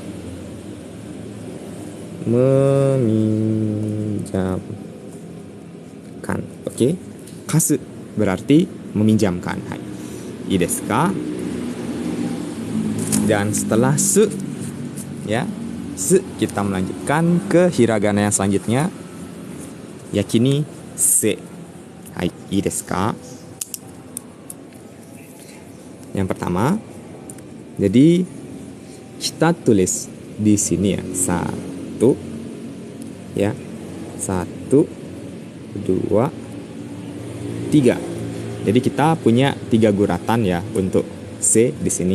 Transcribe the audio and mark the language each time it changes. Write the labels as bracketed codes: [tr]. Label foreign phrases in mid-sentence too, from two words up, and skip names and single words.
[id] Meminjamkan. Oke. Kasu berarti meminjamkan. Hai. [ja] いいですか? [id] Dan setelah su ya, su kita melanjutkan ke hiragana yang selanjutnya. Yakini se. Hai, [ja] いいですか? [id] Yang pertama, jadi kita tulis di sini ya, 1 ya, 1 2 3. Jadi kita punya 3 guratan ya untuk C di sini.